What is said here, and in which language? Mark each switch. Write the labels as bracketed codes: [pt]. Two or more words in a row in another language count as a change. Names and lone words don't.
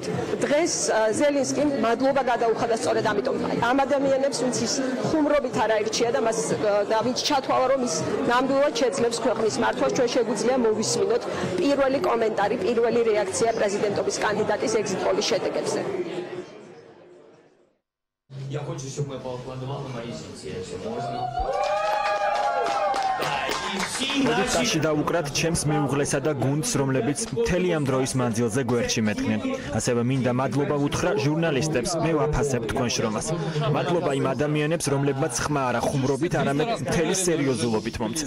[ka] დღეს ზელინსკიმ მადლობა გადაუხადა სწორედ ამიტომ ამ ადამიანებს, ვინც ის ხუმრობით არ აირჩია და მას და ვინც ჩათვალა, რომ ის ნამდვილად შეძლებს ქვეყნის მართვას. ჩვენ შეგვიძლია მოვისმინოთ პირველი კომენტარი, პირველი რეაქცია პრეზიდენტობის კანდიდატის ეგზიტ პოლის შედეგებზე. [ru] Я хочу, чтобы мы поаплодовали моей сети, если можно. [ka] მოდით წაში დავუკრათ ჩემს მეუღლესა და გუნდს, რომლებიც მთელი ამ დროის მანძილზე გვერდში მედგნენ. ასევე მინდა მადლობა უთხრა ჟურნალისტებს, მე ვაფასებ თქვენ შრომას. მადლობა იმ ადამიანებს, რომლებმაც ხმა არა ხუმრობით, არამედ მთელი სერიოზულობით მომცეს.